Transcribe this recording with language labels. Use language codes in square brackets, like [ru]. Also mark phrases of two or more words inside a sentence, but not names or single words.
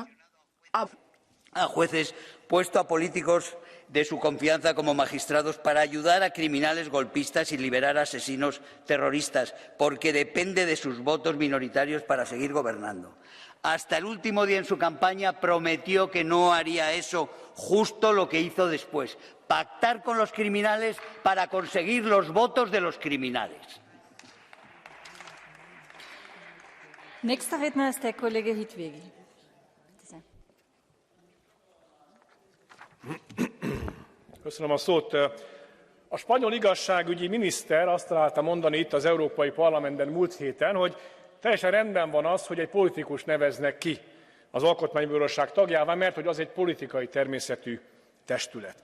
[es] a jueces puesto a políticos de su confianza como magistrados para ayudar a criminales golpistas y liberar a asesinos terroristas, porque depende de sus votos minoritarios para seguir gobernando. Hasta el último día en su campaña prometió que no haría eso, justo lo que hizo después, pactar con los criminales para conseguir los votos de los criminales. [de] Nächster Redner ist der Kollege Hitwegi. [hu] Köszönöm a szót. A spanyol igazságügyi miniszter azt találta mondani itt az Európai Parlamentben múlt héten, hogy teljesen rendben van az, hogy egy politikus neveznek ki az Alkotmánybíróság tagjává, mert hogy az egy politikai természetű testület.